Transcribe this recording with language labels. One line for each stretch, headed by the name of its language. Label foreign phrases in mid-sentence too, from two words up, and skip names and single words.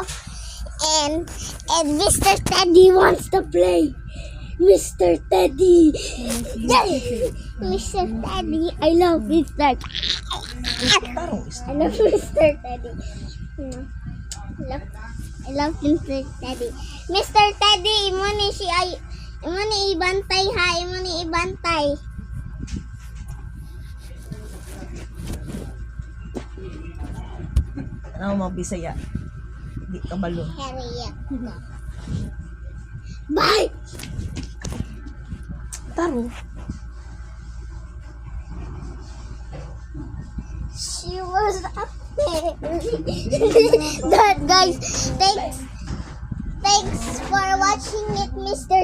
English: And Mr. Teddy wants to play. Mr. Teddy. Yay! Mr. Teddy. I love Mr. I love Mr. Teddy. I love Mr. Teddy. Mr. Teddy,
Cebuano: imo ni ibantay ha, imo ni ibantay. Ano mo Bisaya? Di ka balo.
English: Harriet. Bye! Taro. She was up there. That guys, thanks for watching it, Mr.